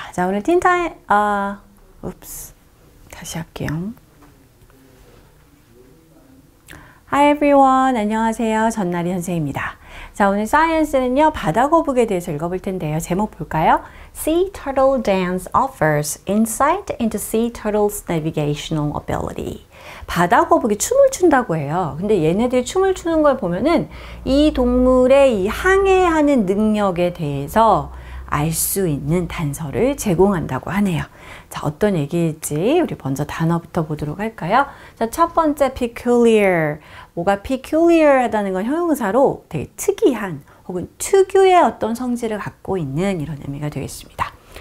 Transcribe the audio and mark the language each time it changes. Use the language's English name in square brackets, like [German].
[Korean] 자, 오늘 틴타임, 다시 할게요. [English] Hi everyone. [Korean] 안녕하세요. 전나리 선생입니다. 자, 오늘 사이언스는요, 바다 거북에 대해서 읽어볼 텐데요. 제목 볼까요? [English] Sea Turtle Dance offers insight into sea turtles' navigational ability. [Korean] 바다 거북이 춤을 춘다고 해요. 근데 얘네들이 춤을 추는 걸 보면은 이 동물의 이 항해하는 능력에 대해서 알 수 있는 단서를 제공한다고 하네요. 자, 어떤 얘기일지 우리 먼저 단어부터 보도록 할까요? 자, 첫 번째 peculiar. 뭐가 peculiar 하다는 건 형용사로 되게 특이한 혹은 특유의 어떤 성질을 갖고 있는 이런 의미가 되겠습니다.